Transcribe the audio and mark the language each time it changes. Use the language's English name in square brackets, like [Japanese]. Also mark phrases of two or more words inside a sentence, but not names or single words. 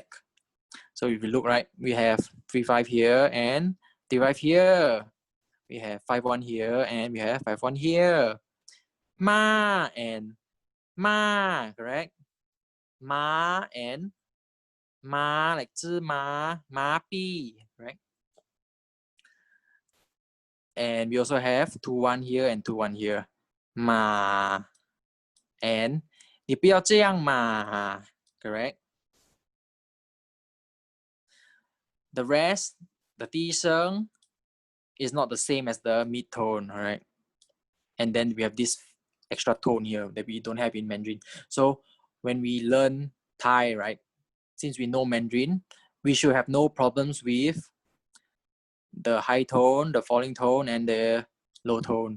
[English] So if you look right, we have 3-5 here and 3-5 here. We have 5-1 here and we have 5-1 here. Ma and ma, correct? Ma and ma, like 芝麻, ma pi, right? And we also have 2-1 here and 2-1 here. Ma and [Chinese] 你不要这样嘛, [English] correct? The rest, the 低声 is not the same as the mid tone, all right? And then we have this extra tone here that we don't have in Mandarin. So when we learn Thai, right, since we know Mandarin, we should have no problems with the high tone, the falling tone, and the low tone.